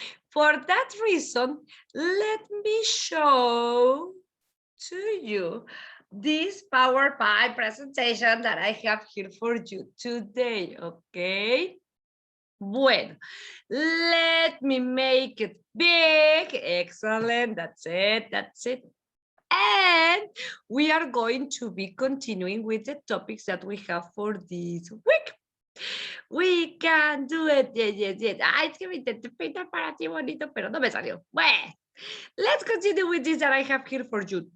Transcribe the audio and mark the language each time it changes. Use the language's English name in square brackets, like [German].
[English] For that reason, let me show to you this PowerPoint presentation that I have here for you today, okay? Bueno, let me make it big. Excellent, that's it, that's it. And we are going to be continuing with the topics that we have for this week. We can do it, yes. [Spanish] Ay, es que me intenté pintar para ti bonito, pero no me salió. Bueno. [English] Let's continue with this that I have here for you.